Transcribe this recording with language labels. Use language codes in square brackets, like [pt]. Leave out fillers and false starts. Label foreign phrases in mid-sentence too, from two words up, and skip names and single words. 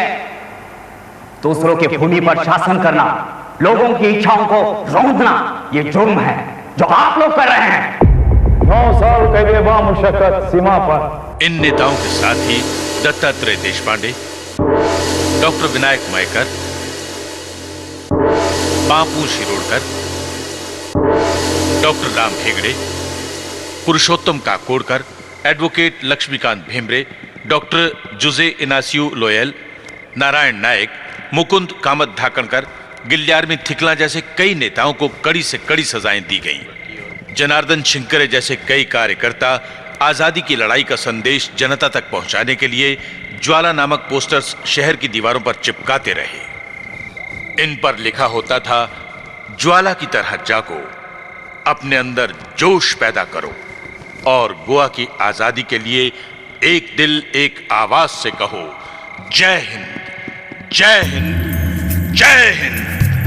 [hi] दूसरों की भूमि पर शासन करना, लोगों की इच्छाओं को रौंदना ये जुर्म है जो आप लोग कर रहे हैं। 9 साल के बेमुशक्कत सीमा पर। इन नेताओं के साथ ही दत्तात्रेय देशपांडे, डॉक्टर विनायक मयेकर, बापू शिरोडकर, डॉक्टर राम हेगड़े, पुरुषोत्तम काकोडकर, एडवोकेट लक्ष्मीकांत भेम्रे, डॉक्टर जुजे इनासियो लोयल, नारायण नायक, मुकुंद कामत धाकणकर, गिल्यार्मी थिकला जैसे कई नेताओं को कड़ी से कड़ी सजाएं दी गईं। जनार्दन शिंकरे जैसे कई कार्यकर्ता आजादी की लड़ाई का संदेश जनता तक पहुंचाने के लिए ज्वाला नामक पोस्टर्स शहर की दीवारों पर चिपकाते रहे। इन पर लिखा होता था, ज्वाला की तरह जागो, अपने अंदर जोश पैदा करो और गोवा की आजादी के लिए एक दिल एक आवाज से कहो, जय हिंद, जय हिंद, जय हिंद।